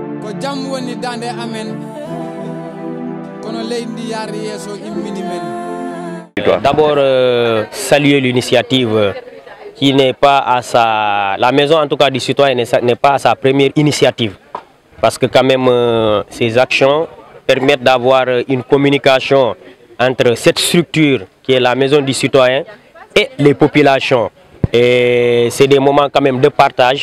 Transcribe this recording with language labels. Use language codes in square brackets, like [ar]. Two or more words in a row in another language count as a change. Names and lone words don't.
[ff] jam woni dande amen kono leydi yaari yeso immini men. [fr] D'abord saluer l'initiative qui n'est pas à la maison en tout cas du citoyen n'est pas à sa première initiative, parce que quand même ces actions permettent d'avoir une communication entre cette structure qui est la maison du citoyen et les populations, et c'est des moments quand même de partage.